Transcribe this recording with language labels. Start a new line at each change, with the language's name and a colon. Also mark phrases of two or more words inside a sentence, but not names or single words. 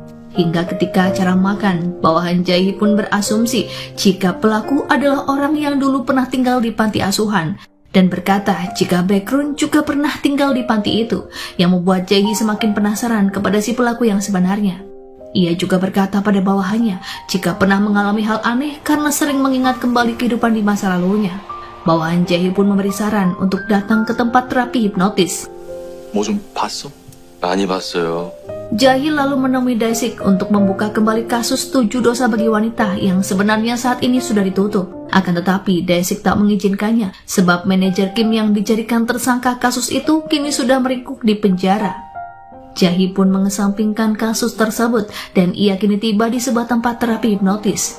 Indonesian: Hingga ketika acara makan, bawahan Jae-hee pun berasumsi jika pelaku adalah orang yang dulu pernah tinggal di panti asuhan, dan berkata jika Baekhyun juga pernah tinggal di panti itu, yang membuat Jae-hee semakin penasaran kepada si pelaku yang sebenarnya. Ia juga berkata pada bawahannya jika pernah mengalami hal aneh karena sering mengingat kembali kehidupan di masa lalunya. Bawahan Jae-hee pun memberi saran untuk datang ke tempat terapi hipnotis.
Korean: 뭐 좀 봤어? 많이 봤어요.
Indonesian: Jae-hee lalu menemui Dae-sik untuk membuka kembali kasus 7 dosa bagi wanita yang sebenarnya saat ini sudah ditutup. Akan tetapi Dae-sik tak mengizinkannya sebab manajer Kim yang dijadikan tersangka kasus itu kini sudah meringkuk di penjara. Jae-hee pun mengesampingkan kasus tersebut dan ia kini tiba di sebuah tempat terapi hipnotis.